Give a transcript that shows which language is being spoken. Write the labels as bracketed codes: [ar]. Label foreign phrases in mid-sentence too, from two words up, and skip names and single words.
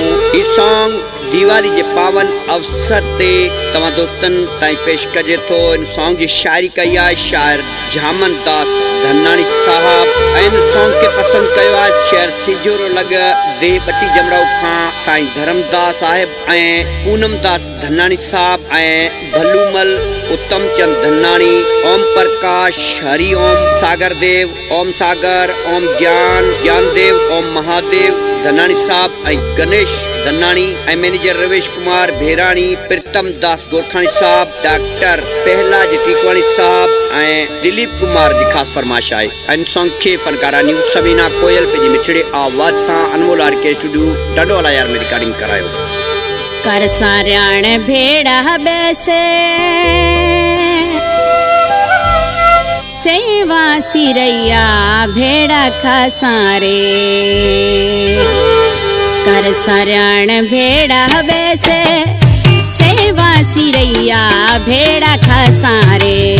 [sd] ही सॉन्ग दीवाली जे पावन अवसर ते तव्हां दोस्तनि ताईं पेश कजे थो। इन सॉन्ग जी शायरी कई आहे शाइर झामन दास धनानी साहब। इन सॉन्ग खे पसंदि कयो आहे शहर सिजोरो लॻ देह बटी जमराऊ खां साईं धर्मदास साहिब ऐं पूनम दास धनानी साहब ऐं भलूमल उत्तम चंद धनानी, ओम प्रकाश, हरि ओम सागर देव, ओम सागर, ओम ज्ञान ज्ञानदेव, ओम महादेव धनानी साहब ऐं गणेश धनानी ऐं मैनेजर रवेश कुमार भेराणी, प्रीतम दास गोरखानी साहब, डॉक्टर पहलाज टीकवाणी साहब ऐं दिलीप कुमार जी ख़ासि फरमाइश आहे। इन सॉन्ग खे फनकारा न्यूज़ सबीना कोयल पंहिंजी मिठड़े आवाज़ सां अनमोल आरके स्टूडियो ॾाढोवाला यार में रिकॉर्डिंग करायो। [mki] कर सारियाण भेड़ा बैसे सेवा सिरैया भेड़ा खासारे। कर सारियाण भेड़ा बैसे सेवा सिरैया भेड़ा खासारे।